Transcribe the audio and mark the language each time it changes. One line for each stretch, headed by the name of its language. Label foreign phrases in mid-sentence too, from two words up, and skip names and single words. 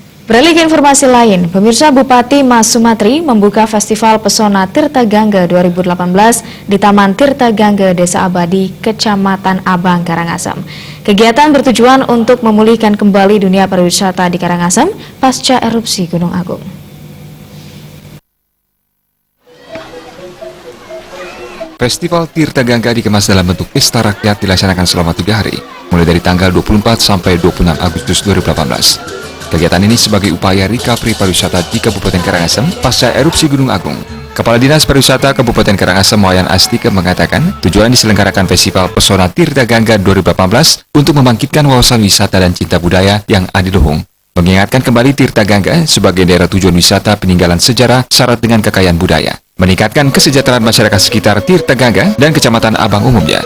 Indonesian: Beralih ke informasi lain, pemirsa Bupati Mas Sumatri membuka Festival Pesona Tirta Gangga 2018 di Taman Tirta Gangga Desa Abadi, Kecamatan Abang, Karangasem. Kegiatan bertujuan untuk memulihkan kembali dunia pariwisata di Karangasem pasca erupsi Gunung Agung. Festival Tirta Gangga dikemas dalam bentuk pesta rakyat dilaksanakan selama 3 hari, mulai dari tanggal 24 sampai 26 Agustus 2018. Kegiatan ini sebagai upaya recovery pariwisata di Kabupaten Karangasem pasca erupsi Gunung Agung. Kepala Dinas Pariwisata Kabupaten Karangasem Wayan Astika mengatakan tujuan diselenggarakan Festival Pesona Tirta Gangga 2018 untuk membangkitkan wawasan wisata dan cinta budaya yang adiluhung. Mengingatkan kembali Tirta Gangga sebagai daerah tujuan wisata peninggalan sejarah syarat dengan kekayaan budaya. Meningkatkan kesejahteraan masyarakat sekitar Tirta Gangga dan Kecamatan Abang umumnya.